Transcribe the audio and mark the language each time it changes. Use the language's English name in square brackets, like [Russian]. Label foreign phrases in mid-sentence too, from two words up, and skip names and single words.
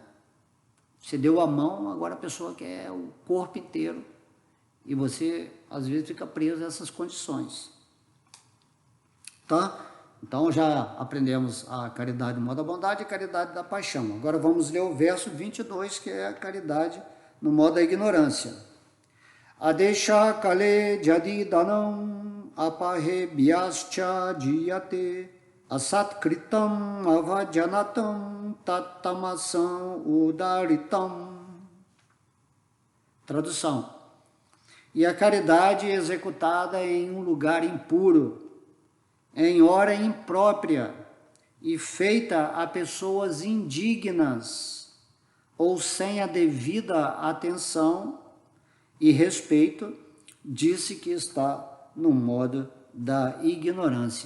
[Portuguese] Você deu a mão, agora a pessoa quer o corpo inteiro, e você às vezes fica preso a essas condições. Tá? Então já aprendemos a caridade no modo da bondade e a caridade da paixão. Agora vamos ler o verso 22, que é a caridade no modo da ignorância. [Sanskrit] Adesha kale jadi danam apahe biascha jiyate asat kritam avajanatam tattamasam udaritam. [Portuguese] Tradução. E a caridade executada em um lugar impuro, em hora imprópria e feita a pessoas indignas ou sem a devida atenção e respeito, disse que está no modo da ignorância.